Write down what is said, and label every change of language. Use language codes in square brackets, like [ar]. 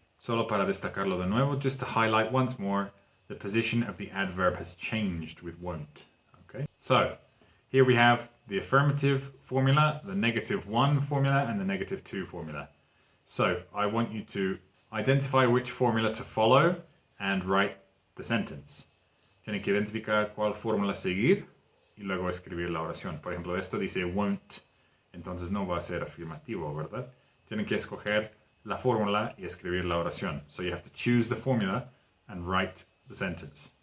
[en] Solo para destacarlo de nuevo, just to highlight once more, the position of the adverb has changed with won't, okay? So, here we have the affirmative formula, the negative 1 formula, and the negative 2 formula. So, I want you to identify which formula to follow and write the sentence. [es] Tienen que identificar cuál fórmula seguir y luego escribir la oración. Por ejemplo, esto dice won't entonces no va a ser afirmativo, ¿verdad? Tienen que escoger la fórmula y escribir la oración. [en] So you have to choose the formula and write the sentence.